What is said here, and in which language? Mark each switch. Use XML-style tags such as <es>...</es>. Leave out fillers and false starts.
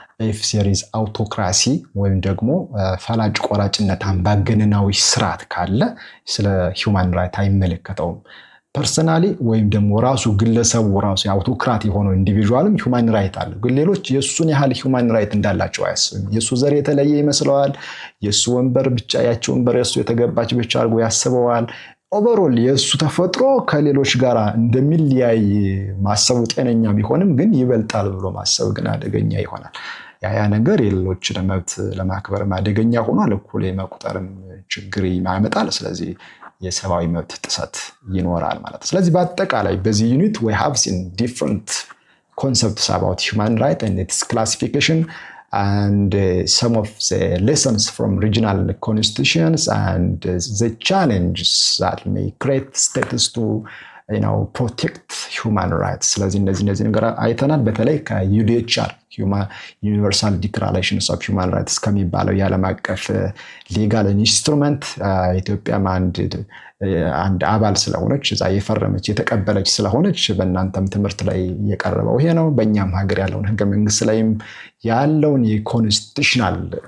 <en>if there is autocracy</en> <am>ወይም ደግሞ ፈላጭ ቆራጭነት አምባገነናዊ ስርዓት ካለ ስለ human right አይመለከተውም። ፐርሰናሊ ወይም ደግሞ ራሱ ግለሰቡ ራሱ አውቶክራት የሆነው ኢንዲቪጁዋልም human right አለ። ግን ሌሎች የሱን ያህል human right እንዳላቸው አያስብም። የሱ ዘር የተለየ ይመስለዋል። የሱ ወንበር ብቻ ያቸው ወንበር የሱ የተገባች ብቻ አድርጎ ያስበዋል። ኦቨርኦል የሱ ተፈጥሮ ከሌሎች ጋር እንደሚለያይ ማሰቡ ጤነኛ ቢሆንም ግን ይበልጣል ብሎ ማሰብ ግን አደገኛ ይሆናል። ያ ነገር የሌሎችን መብት ለማክበር አደገኛ ሆኗል፣ እኩል የመቁጠርም ችግር ያመጣል። ስለዚህ የሰብአዊ መብት ጥሰት ይኖራል ማለት ነው። ስለዚህ በአጠቃላይ በዚህ ዩኒት</am> <en>we have seen different concepts about human rights and its classification and some of the lessons from regional constitutions and the challenges that may create states to protect human rights.</en> <am>ስለዚህ እነዚህ ነገር አይተናል። በተለይ ከዩዲኤችአር ዩኒቨርሳል ዲክላሬሽንስ ኦፍ ሁማን ራይትስ ከሚባለው የዓለም አቀፍ ሌጋል ኢንስትሩመንት ኢትዮጵያም አንድ አባል ስለሆነች እዛ የፈረመች የተቀበለች ስለሆነች በእናንተም ትምህርት ላይ የቀረበው ይሄ ነው። በእኛም ሀገር ያለውን ህገ መንግስት ላይም ያለውን የኮንስቲቱሽናል</am>